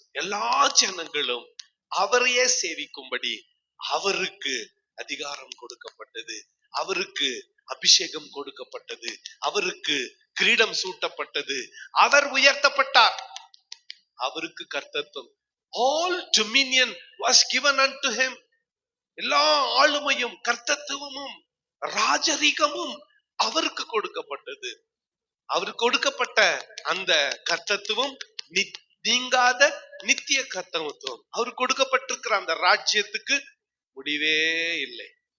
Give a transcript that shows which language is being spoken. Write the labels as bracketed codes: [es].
[ta] எல்லா ஜனங்களும் அவரையே சேவிக்கும்படி அவருக்கு அதிகாரம் கொடுக்கப்பட்டது, அவருக்கு அபிஷேகம் கொடுக்கப்பட்டது, அவருக்கு கிரீடம் சூட்டப்பட்டது, அவர் உயர்த்தப்பட்டார், அவருக்கு கர்த்தத்துவம். [en] All dominion was given unto him. [ta] எல்லா ஆளுமையும் கர்த்தத்துவமும் ராஜரீகமும் அவருக்கு கொடுக்கப்பட்டது. அவருக்கு கொடுக்கப்பட்ட அந்த கர்த்தத்துவம் நீங்காத நித்திய கர்த்தத்துவம். அவருக்கு கொடுக்கப்பட்டிருக்கிற அந்த ராஜ்யத்துக்கு முடிவே இல்லை.